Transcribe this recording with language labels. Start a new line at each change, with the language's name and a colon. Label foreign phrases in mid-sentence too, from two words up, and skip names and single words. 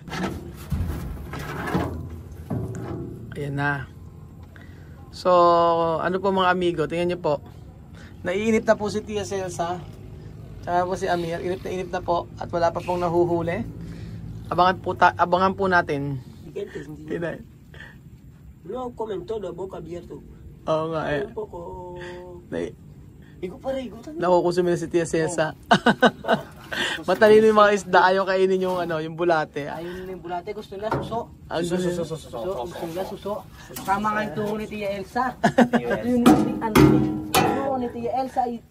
Filipino: Ayan na. So, ano po mga amigo, tingnan nyo po. Naiinip na po si Tia Celsa. Tsaka po si Amir, inip na po at wala pa pong nahuhuli. Abangan po natin.
Spanish: No comentó de boca abierto.
Filipino: Oo nga
Spanish: Un poco.
Filipino: Nakukusumi na si Tia Celsa. Matalino yung mga isda, ayaw kainin yung bulate. Ayun na yung bulate, gusto nila suso. Suso. Gusto nila suso. Tama nga yung tuho ni Tia Elsa. Ito yung tuho ni Tia Elsa.